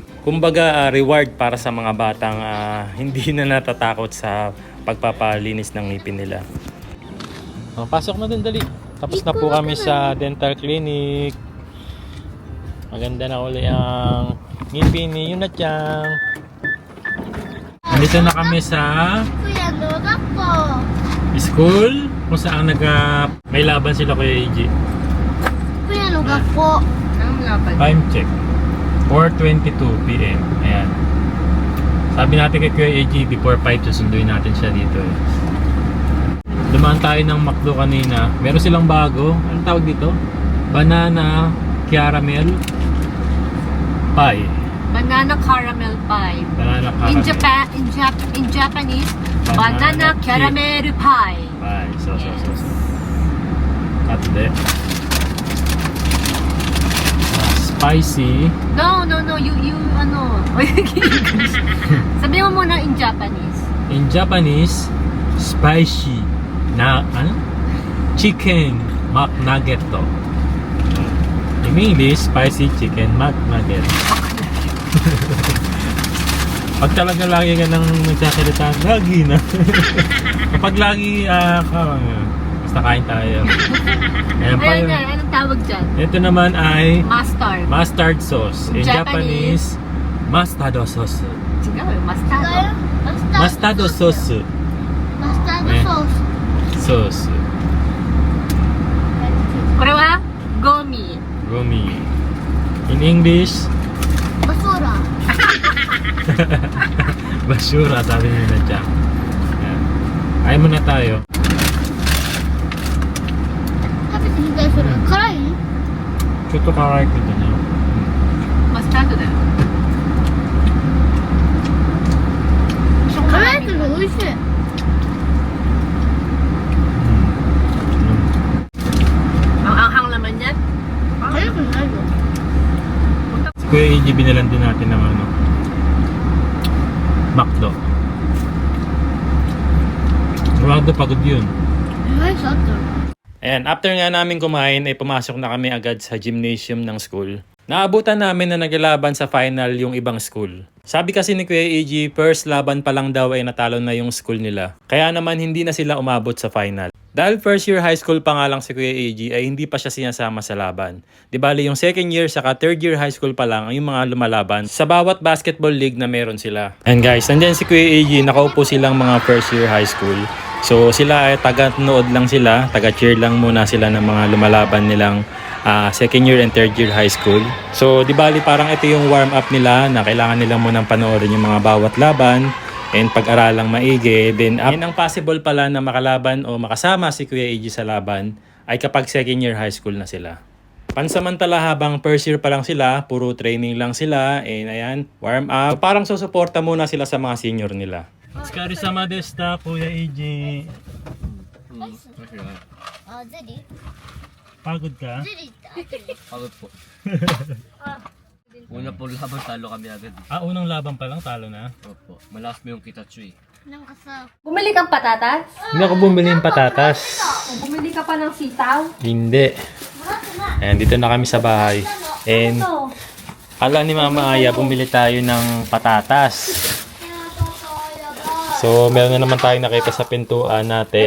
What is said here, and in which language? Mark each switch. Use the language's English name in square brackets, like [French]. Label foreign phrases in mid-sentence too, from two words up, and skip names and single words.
[Filipino] Kumbaga, reward para sa mga batang hindi na natatakot sa pagpapalinis ng ngipin nila. Pasok na din, dali. Tapos na po kami sa dental clinic. Maganda na uli ang ngipin ni Yuna-chan. Nandito na kami sa [Japanese] くやの学校 [Filipino] school kung saan may laban sila Kuya AJ. [Japanese] くやの学校 [Filipino] Anong laban? [English] Time check. 4:22 PM. Ayan. [Filipino] Sabi natin kay Kuya AJ before 5 susunduin natin siya dito eh. Dumaan tayo ng McDo kanina. Meron silang bago. Anong tawag dito? [English] Banana caramel pie. Banana caramel pie. Banana In caramel in Japanese, Banana banana caramel pie. pie. So. Yes. Ate. Spicy. No, you [Filipino] ano. Sabi mo muna [English] in Japanese. In Japanese, spicy na chicken McNugget to. In English, spicy chicken McNugget. [Filipino] Pag talaga lagi ka nang nagsasalita, lagi na. Kapag lagi basta kain tayo. Ayan pa Ayan yun. nga, anong tawag dyan? Ito naman ay [English] Mustard. mustard sauce. In Japanese, Japanese, mustard sauce. [Filipino] Sige, mustard. [English] Mustard sauce. [Japanese] マスタードソース [English] Sauce. [Japanese] これはゴミ。 [English] Gumi. In English, [Filipino] バソーラ basura, sabi ni Nadja. Ayan. Ayaw muna tayo. [Japanese] 食べてみたいそれ辛いちょっと辛い [Filipino] ko din yun. [Japanese] マスタードだよ。辛いけど美味しい [Filipino] Ang anghang naman yan. [Japanese] 辛くないよ [Filipino] Si Kuya AJ, binalan din natin ng McDo. McDo, pagod yun. [Japanese] アイスあったの [English] And after [Filipino] nga namin kumain, ay pumasok na kami agad sa gymnasium ng school. Naabutan namin na naglalaban sa final yung ibang school. Sabi kasi ni Kuya AJ, first laban pa lang daw ay natalo na yung school nila. Kaya naman hindi na sila umabot sa final. Dahil [English] first year high school [Filipino] pa nga lang si Kuya AJ ay hindi pa siya sinasama sa laban. Di bali yung [English] second year [Filipino] saka [English] third year high school [Filipino] pa lang ang yung mga lumalaban sa bawat [English] basketball league [Filipino] na meron sila. [English] And guys, [Filipino] nandyan si Kuya AJ, nakaupo silang mga [English] first year high school. [Filipino] So sila ay taga-nood lang sila, taga-cheer lang muna sila ng mga lumalaban nilang [English] second year and third year high school. [Filipino] So di bali parang ito yung [English] warm up [Filipino] nila na kailangan nilang munang panoorin yung mga bawat laban and pag-aralang maigi. Then ang possible pala na makalaban o makasama si Kuya AJ sa laban ay kapag [English] second year high school [Filipino] na sila. Pansamantala habang [English] first year [Filipino] pa lang sila, puro training lang sila, and ayan, [English] warm up. [Filipino] So, parang susuporta muna sila sa mga senior nila. [Japanese] お疲れ様でした, Kuya AJ. あゼリー [Filipino] Pagod ka? [Japanese] ゼリーってある [Filipino] Pagod po. Una po laban, talo kami agad. Unang laban pa lang, talo na. Opo. Malakas mo yung Kitachu eh. [Japanese] なんかさ [Filipino] Bumili kang patatas? Hindi ako bumili ng patatas. Bumili ka pa ng sitaw? Hindi. Ayan, dito na kami sa bahay. And, ala ni Mama Aya, bumili tayo ng patatas. So, meron na naman tayong nakita sa pintuan natin.